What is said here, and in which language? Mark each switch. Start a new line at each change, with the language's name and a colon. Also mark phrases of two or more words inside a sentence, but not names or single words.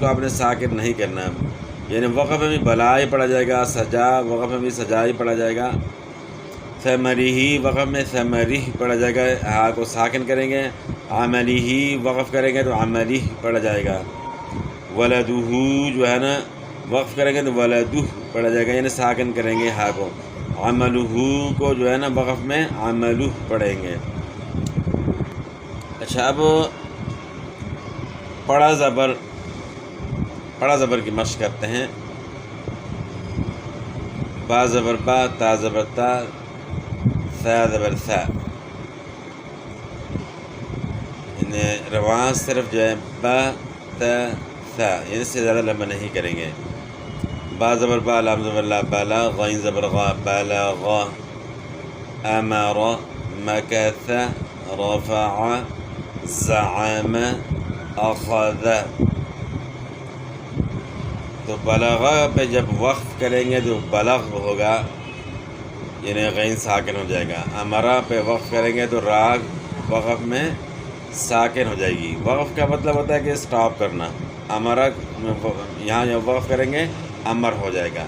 Urdu: آپ نے ساکن نہیں کرنا، یعنی وقف میں بھی بلا ہی پڑھا جائے گا، سجا وقف میں بھی سجا ہی پڑھا جائے گا، ثمری ہی وقف میں ثمری پڑھا جائے گا، ہاں کو ساکن کریں گے، عملی ہی وقف کریں گے تو عملی پڑھا جائے گا، ولدہ جو ہے نا وقف کریں گے تو ولدہ پڑھا جائے گا، یعنی ساکن کریں گے ہا کو، عملہ کو جو ہے نا وقف میں عملہ پڑھیں گے۔ اچھا، اب پڑا زبر کی مشق کرتے ہیں۔ با زبر با، تا زبر تا، ثا زبر ثا، یعنی رواں صرف جو ہے با تا ثا، یعنی اس سے زیادہ لمبا نہیں کریں گے۔ با زبر با، لام زبر لا، بالا، غین زبر غا، بالغ، امر، مکث، رفع، زعم، اخذ۔ تو بلغ پہ جب وقف کریں گے تو بلغ ہوگا، یعنی غین ساکن ہو جائے گا۔ امرا پہ وقف کریں گے تو راگ وقف میں ساکن ہو جائے گی۔ وقف کا مطلب ہوتا ہے کہ سٹاپ کرنا، امرا یہاں جب وقف کریں گے امر ہو جائے گا۔